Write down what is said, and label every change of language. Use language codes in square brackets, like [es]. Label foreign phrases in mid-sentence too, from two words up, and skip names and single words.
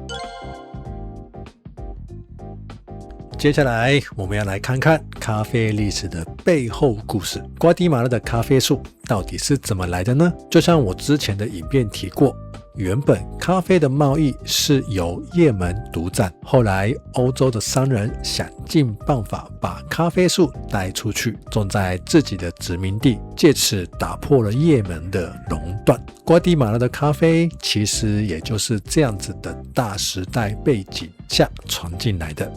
[zh] 接下來我們要來看看咖啡歷史的背後故事。瓜地馬拉的咖啡樹到底是怎麼來的呢？就像我之前的影片提過，原本咖啡的貿易是由也門獨占，後來歐洲的商人想盡辦法把咖啡樹帶出去，種在自己的殖民地，借此打破了也門的壟斷。瓜地馬拉的咖啡其實也就是這樣子的大時代背景下傳進來的。